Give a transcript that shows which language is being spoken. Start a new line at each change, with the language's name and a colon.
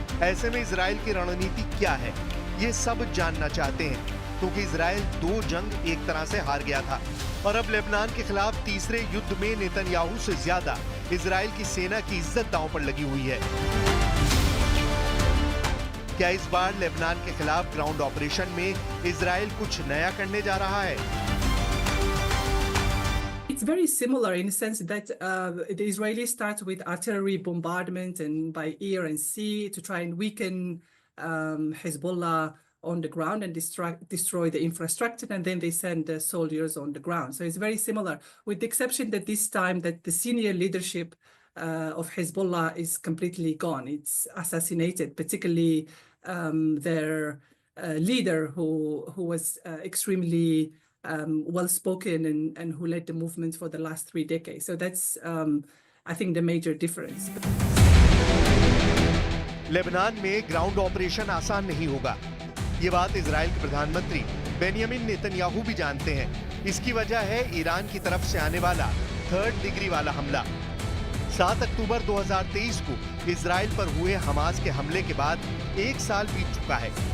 Hindi: ऐसे में इजराइल की रणनीति क्या है, ये सब जानना चाहते हैं, क्योंकि इजराइल 2 जंग एक तरह से हार गया था और अब लेबनान के खिलाफ तीसरे युद्ध में नेतन्याहू से ज्यादा इजराइल की सेना की इज्जत दांव पर लगी हुई है। क्या इस बार लेबनान के खिलाफ ग्राउंड ऑपरेशन में इजराइल कुछ नया करने जा रहा है?
English: It's very similar in the sense that the Israelis start with artillery bombardment and by air and sea to try and weaken Hezbollah on the ground and destroy the infrastructure, and then they send the soldiers on the ground. So it's very similar, with the exception that this time that the senior leadership of Hezbollah is completely gone. It's assassinated, particularly their leader who was extremely well-spoken and who led the movement for the last 3 decades. So that's, I think, the major difference.
Hindi: Lebanon में ground operation आसान नहीं होगा, ये बात Israel के प्रधानमंत्री Benjamin Netanyahu भी जानते हैं। इसकी वजह है ईरान की तरफ से आने वाला 3rd डिग्री वाला हमला। 7 अक्टूबर 2023 को इजराइल पर हुए हमास के हमले के बाद 1 साल बीत चुका है।